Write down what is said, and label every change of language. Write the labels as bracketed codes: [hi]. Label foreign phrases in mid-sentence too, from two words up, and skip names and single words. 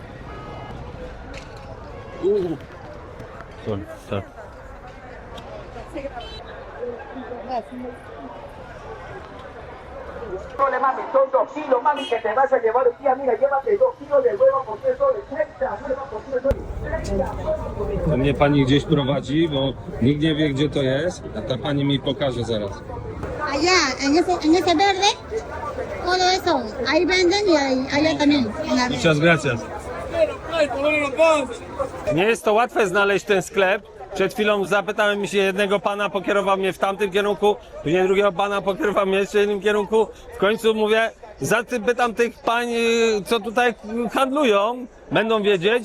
[pl] Sorry, tak. [es] Mami, son 2 kilos, mami, que te vas a llevar, tía, mira, llévate 2 kilos de huevo por 3 soles, 30 huevos por 3 soles, 30. [pl] Mnie pani gdzieś prowadzi, bo nikt nie wie, gdzie to jest, a ta pani mi pokaże zaraz. [es] Allá, en ese verde, todo eso, ahí venden y allá también. En la... Muchas gracias. [pl] Nie jest to łatwe znaleźć ten sklep. Przed chwilą zapytałem się jednego pana, pokierował mnie w tamtym kierunku, później drugiego pana pokierował mnie jeszcze w innym kierunku. W końcu mówię, zapytam tych pań, co tutaj handlują, będą wiedzieć.